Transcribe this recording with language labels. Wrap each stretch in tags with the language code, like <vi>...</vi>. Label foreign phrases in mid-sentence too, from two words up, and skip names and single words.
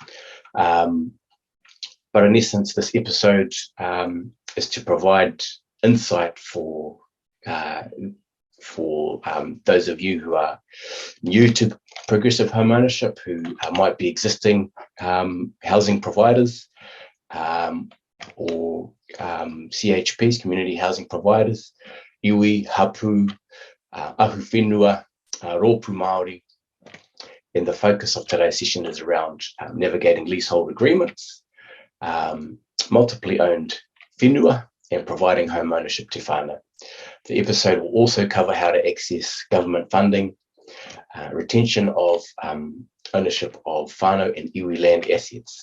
<en>But in essence, this episode is to provide insight for those of you who are new to progressive home ownership, who might be existing housing providers, or CHPs, community housing providers,</en> <mi>iwi, hapu, ahu whenua, rōpū Māori.</mi> <en>And the focus of today's session is around navigating leasehold agreements, multiply owned whenua, and providing home ownership to whānau. The episode will also cover how to access government funding, retention of ownership of whānau and iwi land assets.</en>